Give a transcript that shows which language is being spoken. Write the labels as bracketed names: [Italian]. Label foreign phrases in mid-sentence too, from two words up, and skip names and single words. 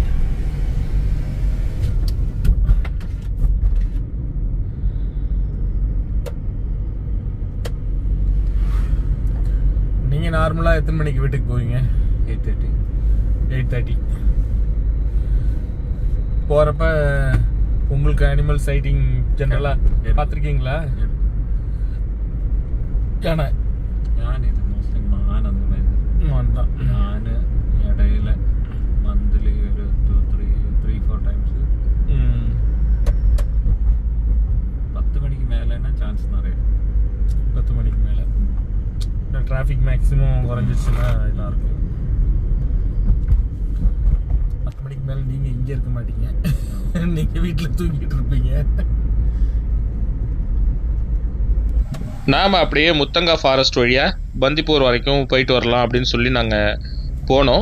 [Tamil] நீங்கள் நார்மலாக எத்தனை மணிக்கு வீட்டுக்கு போவீங்க? 8:30. 8:30. போகிறப்ப உங்களுக்கு [English] animal sighting [Tamil] ஜென்ரலாக பார்த்துருக்கீங்களா? யானை [Malayalam] ഞാനിത് മോസ്റ്റ്ലി മാൻ അന്ന് വരുന്നത്. [Tamil] மான் தான். [Malayalam] ഞാൻ ഇടയിൽ മന്ത്ലി ഒരു 3-4 ടൈംസ് 10 മണിക്ക് മേലെയാണ് ചാൻസ് നിറയെ. [Tamil] 10 மணிக்கு மேலே [English] traffic maximum [Tamil] குறைஞ்சிச்சுன்னா இதாக இருக்கும். 10 மணிக்கு மேலே நீங்கள் இங்கே இருக்க மாட்டீங்க, நீங்கள் வீட்டில் தூங்கிட்டு இருப்பீங்க. நாம் அப்படியே முத்தங்கா ஃபாரஸ்ட் வழியாக பந்திப்பூர் வரைக்கும் போயிட்டு வரலாம் அப்படின்னு சொல்லி நாங்கள் போனோம்.